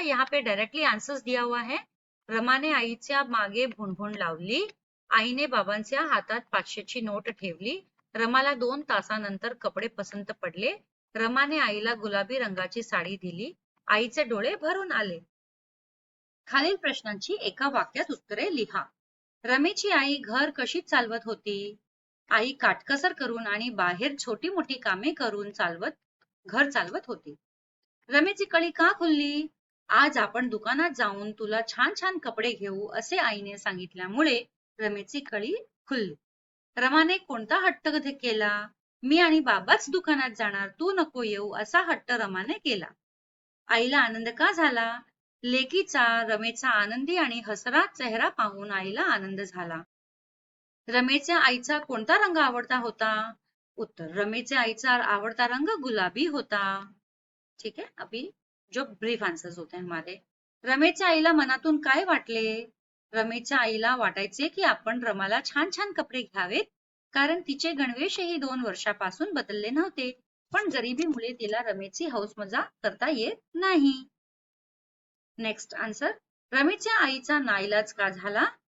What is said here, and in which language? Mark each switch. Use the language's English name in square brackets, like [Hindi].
[Hindi] यहाँ पे directly answers दिया हुआ है. [Marathi] रमाने आईच्या मागे भुणभुण लावली, आईने बाबांच्या हातात 500ची नोट ठेवली, रमाला 2 तासानंतर कपडे पसंत पडले, रमाने आईला गुलाबी रंगाची साडी दिली, आईचे डोळे भरून आले. खालील प्रश्नांची एका वाक्यात उत्तरे लिहा. रमेची आई घर कशी चालवत होती? आई काटकसर करून आणि बाहेर छोटी मोठी कामे करून घर चालवत होती. रमेची कळी का खुलली? आज आपण दुकानात जाऊन तुला छान छान कपडे घेऊ असे आईने सांगितल्यामुळे रमेची कळी खुलली. रमाने कोणता हट्ट केला? मी आणि बाबाच दुकानात जाणार, तू नको येऊ असा हट्ट रमाने केला. आईला आनंद का झाला? लेकीचा रमेचा आनंदी आणि हसरा चेहरा पाहून आईला आनंद झाला. रमेच्या आईचा कोणता रंग आवडता होता? उत्तर, रमेच्या आईचा आवडता रंग गुलाबी होता. [Hindi] ठीक है, अभी जो ब्रीफ आंसर्स होते हैं हमारे. [Marathi] रमेच्या आईला मनातून काय वाटले? रमेच्या आईला वाटायचे की आपण रमाला छान छान कपडे घ्यावेत, कारण तिचे गणवेशही 2 वर्षापासून बदलले नव्हते. पण गरिबीमुळे तिला रमेची हौस मजा करता येत नाही. नेक्स्ट आन्सर, रमेच्या आईचा नाईलाज का झाला?